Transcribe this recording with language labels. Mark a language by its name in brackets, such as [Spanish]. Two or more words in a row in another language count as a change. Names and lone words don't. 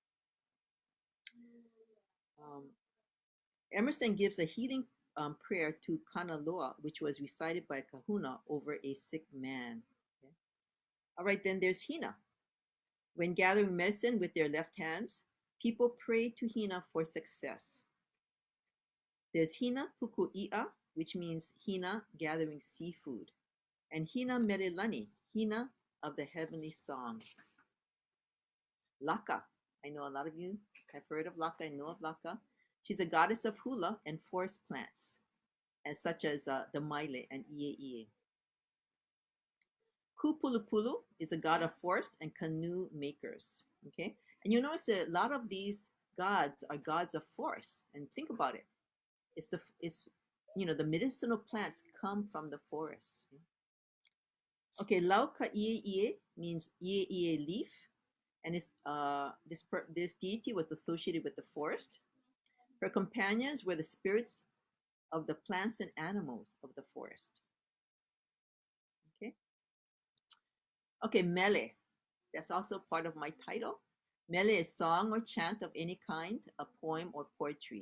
[English] Emerson gives a healing prayer to Kanaloa, which was recited by a kahuna over a sick man. Okay. All right, then there's Hina. When gathering medicine with their left hands, people pray to Hina for success. There's Hina pukuʻia, which means Hina gathering seafood, and Hina Mele, Hina of the heavenly song. Laka, I know a lot of you have heard of Laka and know of Laka. She's a goddess of hula and forest plants, and such as the Mele and ʻie. Kupulupulu is a god of forest and canoe makers. Okay, and you notice that a lot of these gods are gods of forest. And think about it. It's the medicinal plants come from the forest. Okay, [Hawaiian] lauka ʻie [English] means ʻie leaf, and this deity was associated with the forest. Her companions were the spirits of the plants and animals of the forest. Okay, Mele. That's also part of my title. Mele is song or chant of any kind, a poem or poetry.